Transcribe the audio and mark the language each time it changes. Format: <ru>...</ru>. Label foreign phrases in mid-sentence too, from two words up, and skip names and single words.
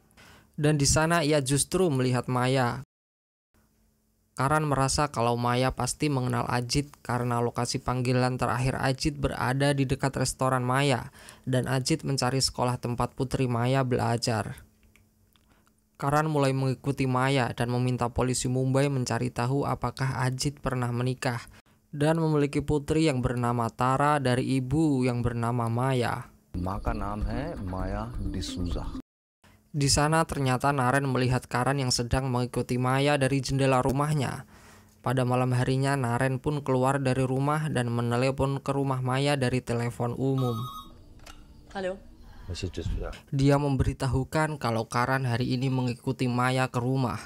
<id>Dan di sana ia justru melihat Maya. Karan merasa kalau Maya pasti mengenal Ajit karena lokasi panggilan terakhir Ajit berada di dekat restoran Maya dan Ajit mencari sekolah tempat putri Maya belajar. Karan mulai mengikuti Maya dan meminta polisi Mumbai mencari tahu apakah Ajit pernah menikah dan memiliki putri yang bernama Tara dari ibu yang bernama Maya.</id> <hi>माँ का नाम है माया डिसूजा.</hi> <id>Di sana ternyata Naren melihat Karan yang sedang mengikuti Maya dari jendela rumahnya. Pada malam harinya Naren pun keluar dari rumah dan menelepon ke rumah Maya dari telepon umum. Halo. Dia memberitahukan kalau Karan hari ini mengikuti Maya ke rumah.</id>